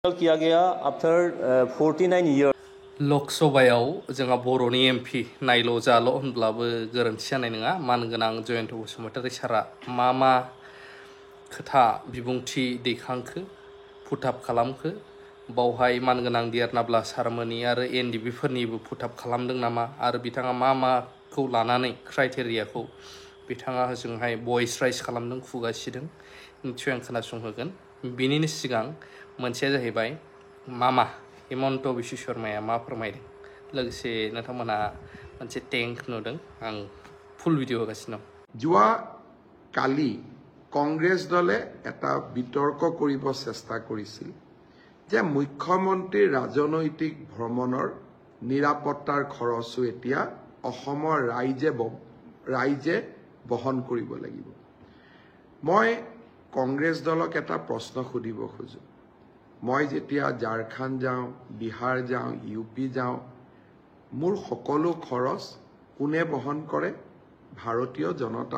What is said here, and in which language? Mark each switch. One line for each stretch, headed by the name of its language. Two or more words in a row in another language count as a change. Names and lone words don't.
Hindi: किया गया आफ्टर 49 years
Bodo: लकसभायाव जोंहा बर'नि एमपि नायल' जाल' होनब्लाबो गोरोन्थि जानाय नङा मानगोनां जयन्त बसुमतारी सारा मा खोथा बिबुंथि दैखांखो फुटाब खालामखो बावहाय मानगोनां दियारनाब्ला सारमोननि आरो एनडिबि फोरनिबो फुटाब खालामदों नामा आरो बिथाङा माखौ लानानै क्राइटेरियाखौ बिथाङा होजोंहाय भइस राइज खालामदों खुगा सिदों निसय आं खोनासंहोगोन बिनिनो सिगां मोनसेया जाहैबाय हेमन्त बिश्व शर्माया मा फोरमायदों लोगोसे नोंथांमोना मोनसे टेंक नुदों आं फुल भिडिअ होगासिनो
Assamese: যোৱা কালি কংগ্ৰেছ দলে এটা বিতৰ্ক কৰিব চেষ্টা কৰিছিল যে মুখ্যমন্ত্ৰীৰ ৰাজনৈতিক ভ্ৰমণৰ নিৰাপত্তাৰ খৰচো এতিয়া অসমৰ ৰাইজে বহন কৰিব লাগিব মই কংগ্ৰেছ দলক এটা প্ৰশ্ন সুধিব খোজো মই যেতিয়া ঝাৰখণ্ড যাওঁ বিহাৰ যাওঁ ইউপি যাওঁ মোৰ সকলো খৰচ কোনে বহন কৰে ভাৰতীয় জনতা